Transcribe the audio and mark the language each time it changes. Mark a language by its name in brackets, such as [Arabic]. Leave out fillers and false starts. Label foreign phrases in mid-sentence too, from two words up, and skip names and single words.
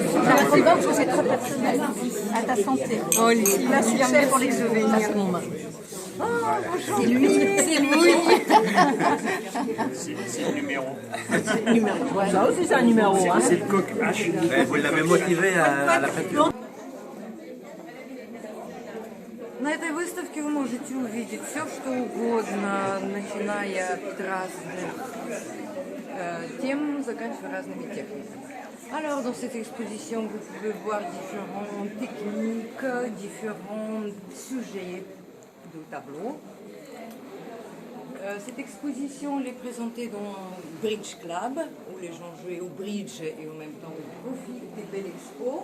[French] Je la raconte pas parce que c'est trop personnel. À ta santé. Oh, il a succès pour les souvenirs. C'est lui, c'est lui. C'est le numéro. Ça aussi, c'est un numéro. C'est le coq H. Vous l'avez motivé à la fête. [Russian] На этой выставке вы можете увидеть все, что угодно, начиная от разных тем, заканчивая разными техниками. [French] Alors, dans cette exposition, vous pouvez voir différentes techniques, différents sujets de tableaux. Cette exposition elle est présentée dans un [English] Bridge Club, [French] où les gens jouaient au bridge et en même temps au profit des belles expos.